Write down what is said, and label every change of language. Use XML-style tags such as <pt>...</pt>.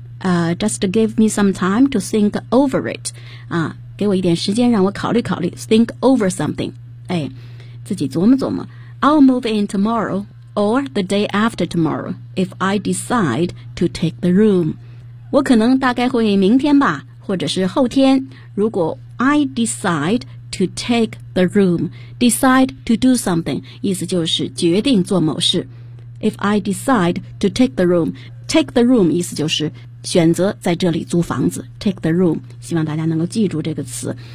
<en>Just give me some time to think over it.</en> <zh>啊，给我一点时间让我考虑考虑。</zh> <en>Think over something.</en> <zh>哎，自己琢磨琢磨。</zh> <en>I'll move in tomorrow. Or the day after tomorrow, if I decide to take the room.</en> <zh>我可能大概会明天吧，或者是后天。</zh> <en>如果 I decide to take the room, decide to do something,</en> <zh>意思就是决定做某事。</zh> <en>If I decide to take the room</en> <zh>意思就是选择在这里租房子</zh> <en>take the room,</en> <zh>希望大家能够记住这个词。</zh>